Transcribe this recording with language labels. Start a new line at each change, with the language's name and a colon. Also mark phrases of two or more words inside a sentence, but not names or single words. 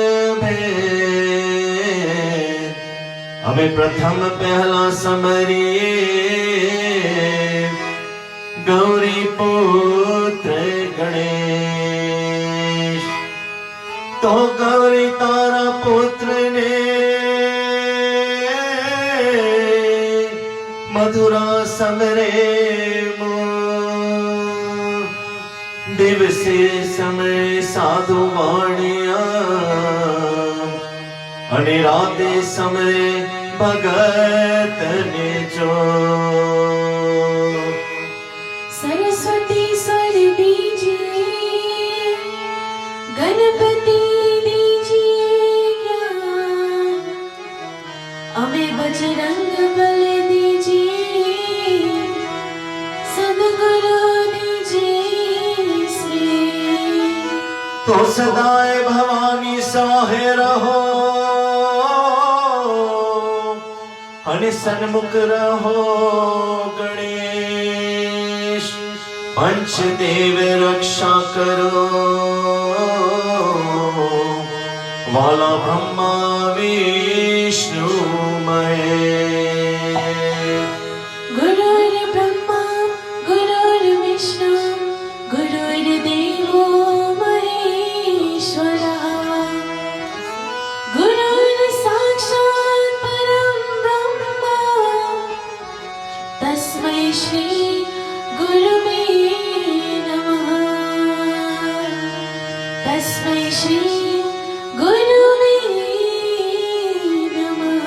Gujarati: ભેદ અમે પ્રથમ પહેલા સમરીએ ગૌરી પુત્ર ગણેશ તો ગૌરી તારા પુત્રને મધુરા સમરે દિવસે સમય સાધુ વાણિયા અને રાતે સમય ભગત ને જો
Hindi: सरस्वती स्वर दीजिए गणपति दीजिए ज्ञान हमें बजरंग बल दीजिए सद्गुरु
Gujarati: તો સદાય ભવાની સાહ્ય રહો અને સન્મુખ રહો ગણેશ પંચદેવ રક્ષા કરો વાલા બ્રહ્મા વિષ્ણુ મહેશ
Sanskrit: गुरुर्ब्रह्मा गुरुर्विष्णु गुरुर्देवो महेश्वरः गुरुर्साक्षात् परं ब्रह्म तस्मै श्री गुरुवे नमः तस्मै श्री गुरुवे नमः